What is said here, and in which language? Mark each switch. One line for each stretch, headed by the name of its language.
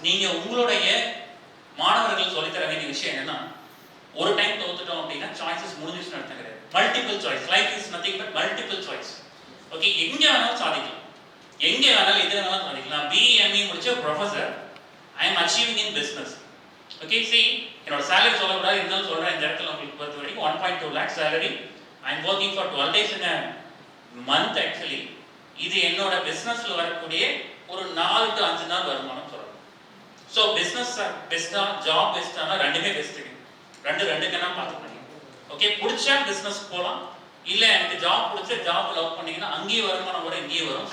Tamil: நீங்க உங்களுடைய மாணவர்கள் சொல்லி தர வேண்டிய விஷயம் என்னன்னா, ஒரு டைம் தோத்துட்டோம் அப்படின்னா சாய்ஸஸ் முடிஞ்சிச்சுன்னு அர்த்தம் கிடையாது. Multiple choice.
English: Life is nothing but multiple choice.
Tamil: Okay, எங்க வேணாலும் சாதிக்கலாம், எங்க வேணாலும் எது வேணாலும் சாதிக்கலாம்.
English: BME முடிச்ச professor, I am achieving in business.
Tamil: Okay, see, என்னோட salary சொல்லக்கூடாது, இருந்தாலும் சொல்றேன். இந்த இடத்துல உங்களுக்கு பொறுத்த வரைக்கும் 1.2 lakh salary.
English: I am working for 12 days in a month actually.
Tamil: இது என்னோட பிசினஸ்ல வரக்கூடிய ஒரு 4 to 5 நாள் வருமானம் சொல்றேன். ஸோ பிசினஸ் பெஸ்டா, ஜாப் பெஸ்டானா ரெண்டுமே பெஸ்ட்டுங்க. ரெண்டுக்குன்னா பார்த்துக்கணும். ஓகே, பிடிச்சா பிசினஸ் போகலாம், இல்லை எனக்கு ஜாப் பிடிச்ச ஜாப் லவ் பண்ணீங்கன்னா அங்கேயும் வருமானம் வரும், இங்கேயும் வரும்.